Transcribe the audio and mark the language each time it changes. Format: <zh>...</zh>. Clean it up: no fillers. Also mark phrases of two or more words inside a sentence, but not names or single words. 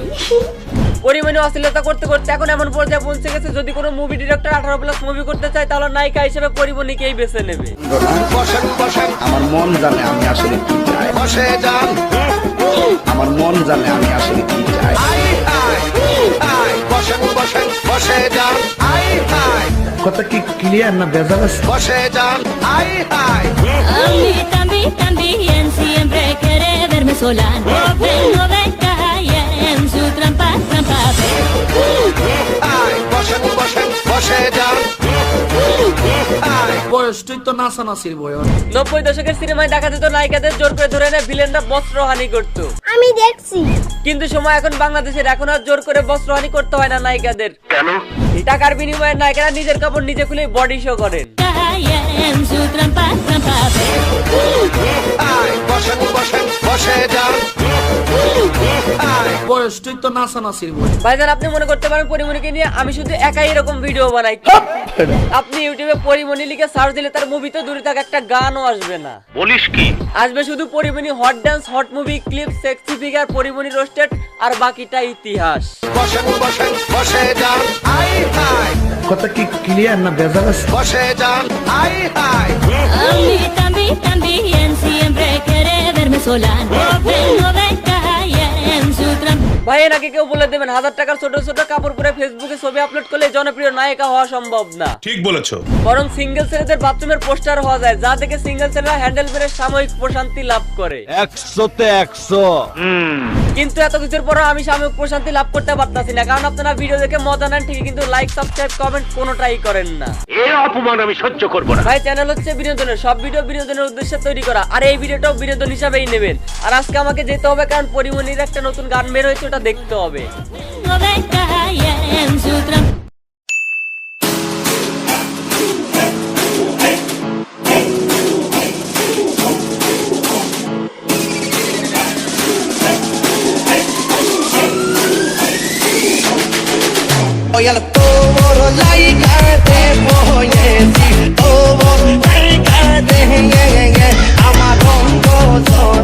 <bn>পরিমাণে অশ্লীলতা করতে করতে এখন এমন পর্যায়ে পৌঁছে গেছে, যদি কোনো</bn> <en>movie director</en> <bn>18+ মুভি করতে চায় তাহলে নায়িকা হিসেবে পরিমণিকেই বেছে নেবে। বসেন বসেন, আমার মন জানে আমি আসলে কি চাই। বসে যান, আমার মন জানে আমি আসলে কি চাই। বসেন বসেন, বসে যান। কথা কি ক্লিয়ার না বেজাল আছে? বসে যান।</bn> <es>También siempre quiere verme sola. No me callen su trampa.</es> <bn>বসেন বসেন, বসে যান। বয়সটাই তো নাচানাচির বয়স। 90 দশকের সিনেমায় দেখা যেত নায়িকাদের জোর করে ধরে এনে ভিলেনরা বস্ত্রহানি করতো, আমি দেখছি। কিন্তু সময় এখন বাংলাদেশের, এখন আর জোর করে বস্ত্রহানি করতে হয় না নায়িকাদের। কেন? টাকার বিনিময়ে নায়িকারা নিজের কাপড় নিজে খুলে</bn> <en>body show</en> <bn>করেন।</bn> <es>Callen su trampa.</es> <bn>বসেন বসেন, বসে যান। বয়সটাই তো নাচানাচির বয়স। ভাইজান, আপনি মনে করতে পারেন পরিমণিকে নিয়ে আমি শুধু একাই এরকম ভিডিও বানাই। আপনি ইউটিউবে পরিমণি লিখে সার্চ দিলে তার মুভি তো দূরে থাক, একটা গানও আসবে না। বলিস কি? আসবে শুধু</bn> <en>পরিমণি hot dance, hot movie clip, sexy figure, পরিমণি roasted,</en> <bn>আর বাকিটা ইতিহাস। বসেন বসেন, বসে যান। কথা কি ক্লিয়ার না বেজাল আছে? বসে যান।</bn> <es>También siempre quiere verme sola. No me callen su trampa.</es> <bn>ভাই নাকি কেউ বলে দেবেন 1000 টাকার ছোট ছোট কাপড় পরে ফেসবুকে ছবি আপলোড করলে জনপ্রিয় নায়িকা হওয়া সম্ভব না। ঠিক বলেছো। বরং সিঙ্গেল ছেলেদের বাথরুমের পোস্টার হওয়া যায়, যা থেকে সিঙ্গেল ছেলেরা হ্যান্ডেল মেরে সাময়িক প্রশান্তি লাভ করে। 100-তে 100। কিন্তু এত কিছুর পরও আমি সাময়িক প্রশান্তি লাভ করতে পারতাছি না, কারণ আপনারা ভিডিও দেখে মজা নেন ঠিকই, কিন্তু</bn> <en>like, subscribe, comment</en> <bn>কোনোটাই করেন না। এই অপমান আমি সহ্য করব না। ভাই চ্যানেল হচ্ছে বিনোদনের, সব ভিডিও বিনোদনের উদ্দেশ্যে তৈরি করা, আর এই ভিডিওটাও বিনোদন হিসাবেই নেবেন। আর আজকে আমাকে যেতে হবে, কারণ পরিমণির একটা নতুন গান বের হয়েছে, ওটা দেখতে হবে।</bn> <es>No me callen su trampa. Voy a todo like te voy a decir todo like te amarón so</es>